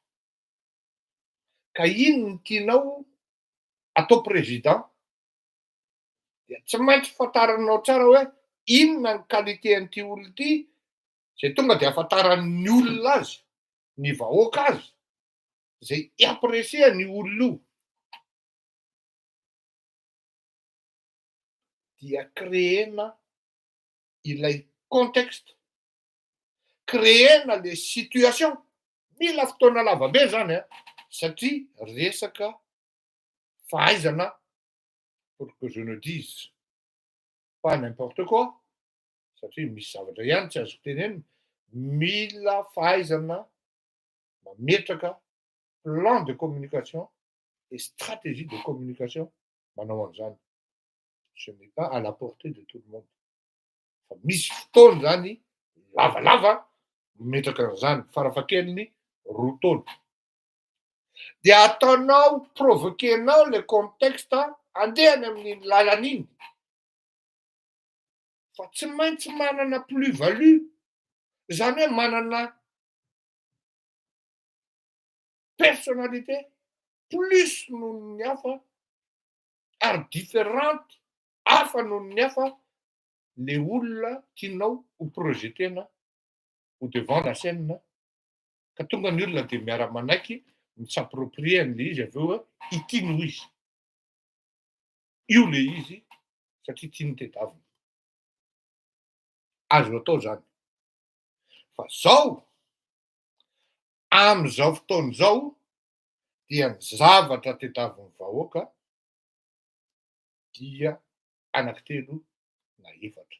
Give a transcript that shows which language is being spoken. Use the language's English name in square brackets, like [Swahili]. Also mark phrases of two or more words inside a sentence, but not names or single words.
[Malagasy] ka iny no tianao atao président dia tsy maintsy fantaranao tsara hoe inona ny qualité an'ity olona ity, zay tonga dia ahafantaran'ny olona azy, ny vahoaka azy, zay iapprécie ny olona io. Dia créena ilay contexte, créena [French] les situations. [Malagasy] Mila fotoana lavabe zany a, satria resaka fahaizana, [French] pour que je ne dise pas n'importe quoi, [Malagasy] satria misy zavatra ihany tsy azoko tenenina, mila fahaizana mametraka [French] plan de communication et stratégie de communication [Malagasy] manao an'izany. [French] Ce n'est pas à la portée de tout le monde. [Malagasy] Fa misy fotoana zany lavalava mametraka an'izany, farafahakeliny roa taona. Dia ataonao provoquenao le contexte andehany amin'iny lalan'iny. Fa tsy maintsy manana plus-value, zany hoe manana [French] personnalité plus [Malagasy] noho ny hafa ary différente, hafa noho ny hafa le olona tianao ho projetena ho [French] devant la scène [Malagasy] ka tonga ny olona de miara-manaiky s'approprie an'le izy avy eo itiano izy. Io le izy satria tiany tedavina. Azo atao zany. Fa zao, am'zao fotoan'izao dia ny zavatra tediavin'ny vahoaka dia anankitelo na efatra.